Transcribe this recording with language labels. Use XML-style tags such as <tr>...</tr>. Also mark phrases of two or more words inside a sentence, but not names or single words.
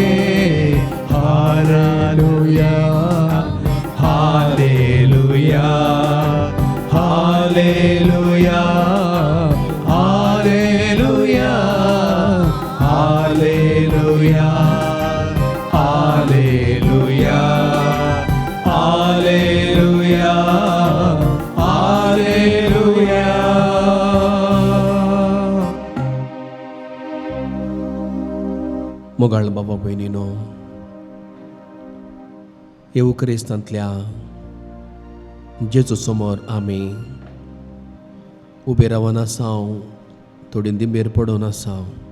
<kn>ಹಾಲೆಲೂಯಾ, ಹಾಲೆಲೂಯಾ, ಹಾಲೆಲೂಯಾ, ಹಾಲೆಲೂಯಾ, ಹಾಲೆಲೂಯಾ, ಹಾಲೆಲೂಯಾ, ಹಾಲೆಲೂಯಾ, ಹಾಲೆಲೂಯಾ.</kn> <kok>मोगाळ बाबा भयणीनो, येवू क्रिस्तांतल्या जेजू समोर आमी उबे रावन आसाव, थोडी दिंबेर पडून आसाव.</kok>